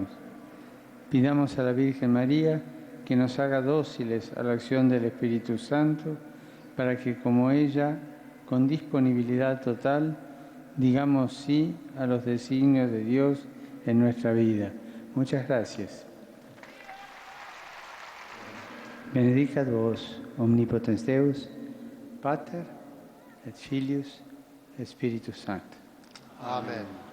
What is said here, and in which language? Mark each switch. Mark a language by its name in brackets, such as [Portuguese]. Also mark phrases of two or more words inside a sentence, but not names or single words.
[Spanish] Pidamos a la Virgen María que nos haga dóciles a la acción del Espíritu Santo, para que, como ella, con disponibilidad total, digamos sí a los designios de Dios en nuestra vida. Muchas gracias. [Latin] Benedicat vos, omnipotens Deus, Pater, et Filius, et Spiritus Sancti. [Spanish] Amén.